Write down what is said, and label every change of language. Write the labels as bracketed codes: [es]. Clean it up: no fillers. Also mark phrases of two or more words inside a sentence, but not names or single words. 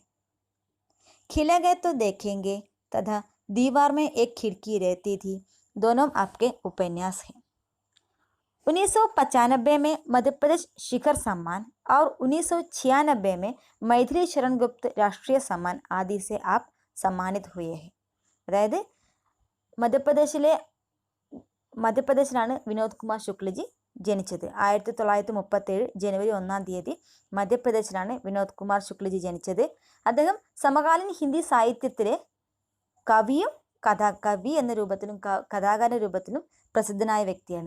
[hi] खिले गए तो देखेंगे तथा दीवार में एक खिड़की रहती थी, दोनों आपके उपन्यास हैं. 1995 में मध्य प्रदेश शिखर सम्मान और 1996 में मैथिली शरण गुप्त राष्ट्रीय सम्मान आदि से आप सम्मानित हुए हैं. [ml] അതായത് മധ്യപ്രദേശിലാണ് വിനോദ് കുമാർ ശുക്ലജി ജനിച്ചത്. 1937 ജനുവരി 1-ാം തീയതി മധ്യപ്രദേശിലാണ് വിനോദ് കുമാർ ശുക്ലജി ജനിച്ചത്. അദ്ദേഹം സമകാലീൻ ഹിന്ദി സാഹിത്യത്തിലെ കവിയും കവി എന്ന രൂപത്തിലും കഥാകാരൻ രൂപത്തിലും പ്രസിദ്ധനായ വ്യക്തിയാണ്.